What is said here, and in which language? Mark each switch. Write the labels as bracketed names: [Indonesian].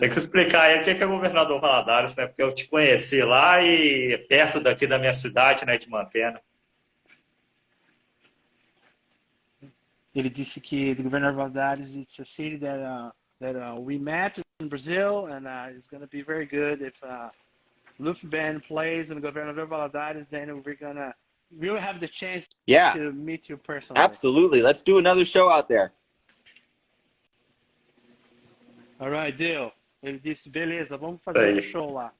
[Portuguese] Tem que explicar aí o que é Governador Valadares, né? Porque eu te conheci lá e perto daqui da minha cidade, né, de Mantena. Ele disse que [English] the Governador Valadares, it's a city that we met in Brazil, and it's going to be very good if Lufeh Band plays in Governador Valadares. Then we'll have the chance to meet you personally. Absolutely. Let's do another show out there. All right, deal. [Portuguese] Ele disse, beleza, vamos fazer um show lá.